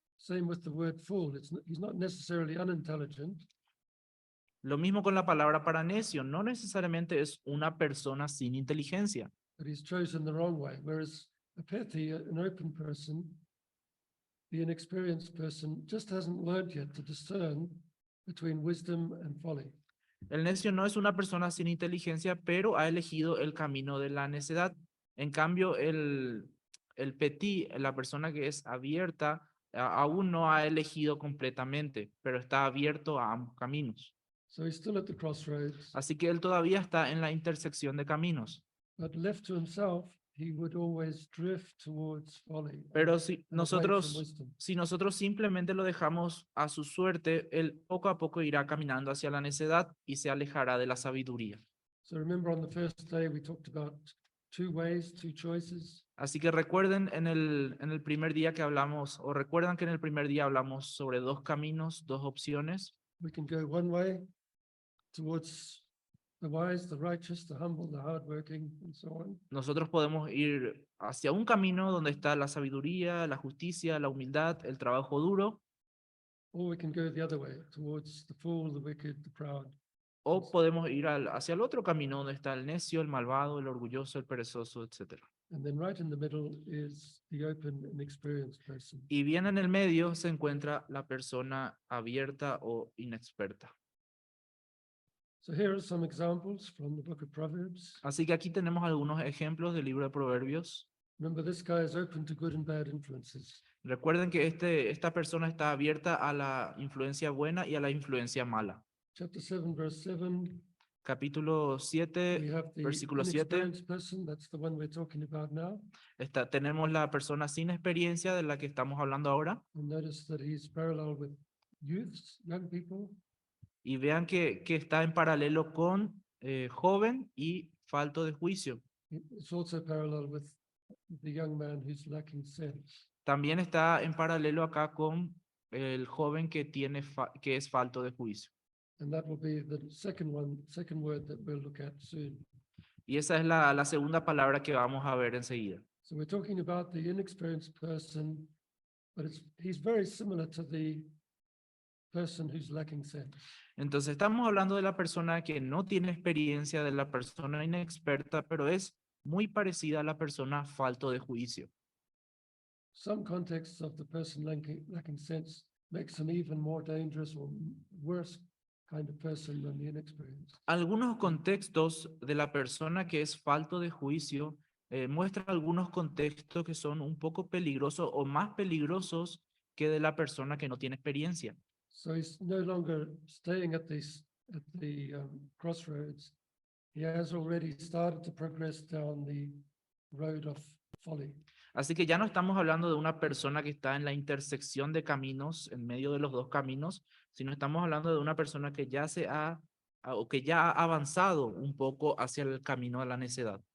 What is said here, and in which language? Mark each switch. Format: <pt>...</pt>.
<en>Same with the word fool. He's not necessarily unintelligent,</en> <es>Lo mismo con la palabra para necio, no necesariamente es una persona sin inteligencia,</es> <en>but he's chosen the wrong way. Whereas a petty, an open person, the inexperienced person, just hasn't learned yet to discern between wisdom and folly.</en> <es>El necio no es una persona sin inteligencia, pero ha elegido el camino de la necedad. En cambio, el petit, la persona que es abierta, aún no ha elegido completamente, pero está abierto a ambos caminos.</es> <en>So he's still at the crossroads,</en> <es>Así que él todavía está en la intersección de caminos.</es> <en>but left to himself, he would always drift towards folly.</en> <es>Pero si</es> <en>and away from</en> <es>nosotros,</es> <en>wisdom.</en> <es>si nosotros simplemente lo dejamos a su suerte, él poco a poco irá caminando hacia la necedad y se alejará de la sabiduría.</es> <en>So remember on the first day, we talked about two ways, two choices.</en> <es>Así que recuerden en el primer día que hablamos, o recuerdan que en el primer día hablamos sobre dos caminos, dos opciones.</es> <en>We can go one way towards the wise, the righteous, the humble, the hardworking, and so on.</en> <es>Nosotros podemos ir hacia un camino donde está la sabiduría, la justicia, la humildad, el trabajo duro,</es> <en>Or we can go the other way towards the fool, the wicked, the proud.</en> <es>o podemos ir hacia el otro camino donde está el necio, el malvado, el orgulloso, el perezoso, etc.</es> <en>And then right in the middle is the open and experienced person.</en> <es>Y bien en el medio se encuentra la persona abierta o inexperta.</es> <en>So here are some examples from the book of Proverbs.</en> <es>Así que aquí tenemos algunos ejemplos del libro de Proverbios.</es> <en>Remember, this guy is open to good and bad influences.</en> <es>Recuerden que esta persona está abierta a la influencia buena y a la influencia mala.</es> <en>Chapter 7, verse 7,</en> <es>Capítulo</es> <en>we</en> <es>7,</es> <en>have the</en> <es>versículo 7.</es> <en>inexperienced person. That's the one we're talking about now.</en> <es>Tenemos la persona sin experiencia de la que estamos hablando ahora.</es> <en>And notice that he's parallel with youths, young people.</en> <es>Y vean que está en paralelo con joven y falto de juicio.</es> <en>It's also parallel with the young man who's lacking sense.</en> <es>También está en paralelo acá con el joven que que es falto de juicio.</es> <en>And that will be the second word that we'll look at soon.</en> <es>Y esa es la segunda palabra que vamos a ver enseguida.</es> <en>So we're talking about the inexperienced person, but he's very similar to the person who's lacking sense.</en> <es>Entonces estamos hablando de la persona que no tiene experiencia, de la persona inexperta, pero es muy parecida a la persona falto de juicio.</es> <en>Some contexts of the person lacking sense makes him even more dangerous or worse kind of person than the inexperienced.</en> <es>Algunos contextos de la persona que es falto de juicio muestran algunos contextos que son un poco peligrosos o más peligrosos que de la persona que no tiene experiencia.</es> <en>So he's no longer staying at the crossroads. He has already started to progress down the road of folly.</en> <es>Así que ya no estamos hablando de una persona que está en la intersección de caminos, en medio de los dos caminos, sino estamos hablando de una persona que ya que ya ha avanzado un poco hacia el camino de la necedad.</es>